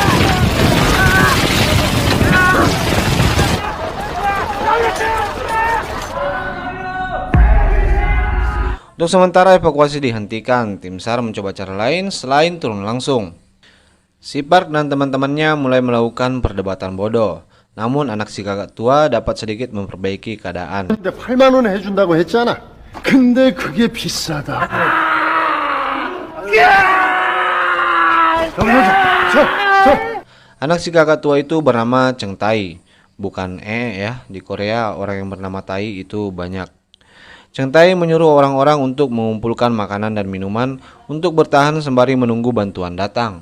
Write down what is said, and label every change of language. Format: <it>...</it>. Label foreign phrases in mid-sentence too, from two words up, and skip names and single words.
<id>Untuk sementara evakuasi dihentikan, tim SAR mencoba cara lain selain turun langsung. Si Park dan teman-temannya mulai melakukan perdebatan bodoh. Namun anak si kakak tua dapat sedikit memperbaiki keadaan.</id> <ko>근데 8만 원 해준다고 했잖아. 근데 그게 비싸다.</ko> <id>Anak si kakak tua itu bernama Cheng Tai. Bukan ya, di Korea orang yang bernama Tai itu banyak. Cheng Tai menyuruh orang-orang untuk mengumpulkan makanan dan minuman untuk bertahan sembari menunggu bantuan datang.</id>